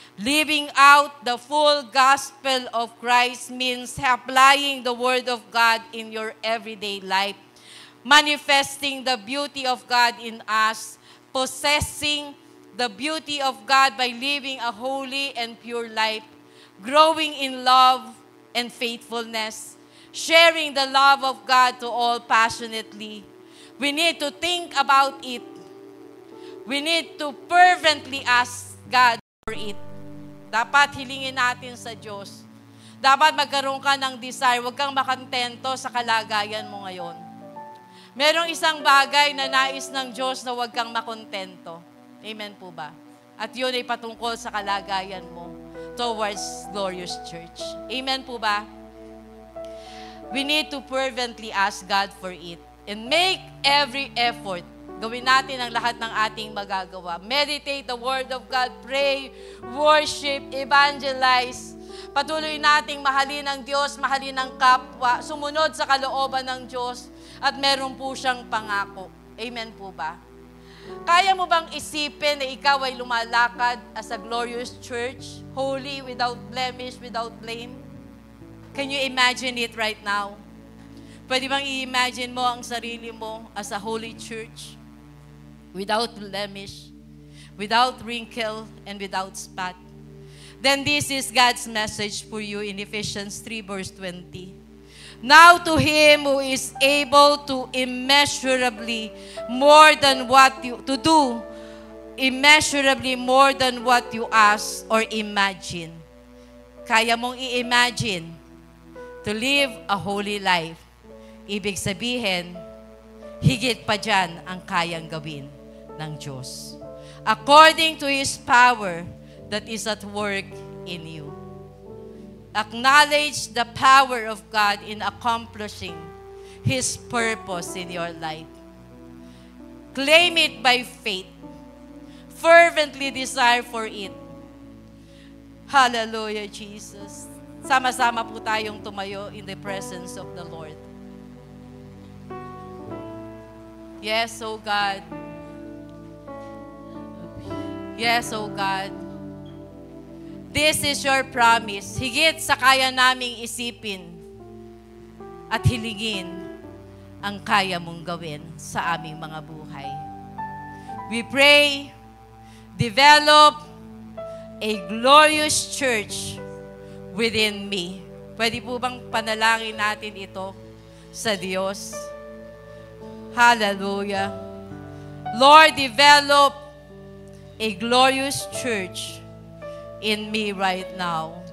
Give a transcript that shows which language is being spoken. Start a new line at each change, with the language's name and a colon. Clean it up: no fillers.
English: Living out the full gospel of Christ means applying the Word of God in your everyday life, manifesting the beauty of God in us, possessing the beauty of God by living a holy and pure life, growing in love and faithfulness, sharing the love of God to all passionately. We need to think about it. We need to fervently ask God for it.
Filipino: Dapat hilingin natin sa Diyos. Dapat magkaroon ka ng desire. Huwag kang makantento sa kalagayan mo ngayon. Merong isang bagay na nais ng Diyos na huwag kang makontento. Amen po ba? At yun ay patungkol sa kalagayan mo
English: towards glorious church.
Filipino: Amen po ba?
English: We need to fervently ask God for it and make every effort.
Filipino: Gawin natin ang lahat ng ating magagawa.
English: Meditate the Word of God, pray, worship, evangelize.
Filipino: Patuloy nating mahalin ang Diyos, mahalin ang kapwa, sumunod sa kalooban ng Diyos, at meron po siyang pangako. Amen po ba? Kaya mo bang isipin na ikaw ay lumalakad
English: as a glorious church, holy, without blemish, without blame? Can you imagine it right now?
Filipino: Pwede bang i-imagine mo ang sarili mo
English: as a holy church? Without blemish, without wrinkle, and without spot. Then this is God's message for you in Ephesians 3 verse 20. Now to Him who is able to immeasurably more than what you to do, immeasurably more than what you ask or imagine.
Filipino: Kaya mong i-imagine
English: to live a holy life.
Filipino: Ibig sabihin, higit pa dyan ang kayang gawin ng Diyos.
English: According to His power that is at work in you. Acknowledge the power of God in accomplishing His purpose in your life. Claim it by faith. Fervently desire for it. Hallelujah, Jesus.
Filipino: Sama-sama po tayong tumayo
English: in the presence of the Lord. Yes, oh God. Yes, oh God. This is your promise.
Filipino: Higit sa kaya naming isipin at hilingin ang kaya mong gawin sa aming mga buhay.
English: We pray, develop a glorious church within me.
Filipino: Pwede po bang panalangin natin ito sa Diyos? Hallelujah.
English: Lord, develop a glorious church in me right now.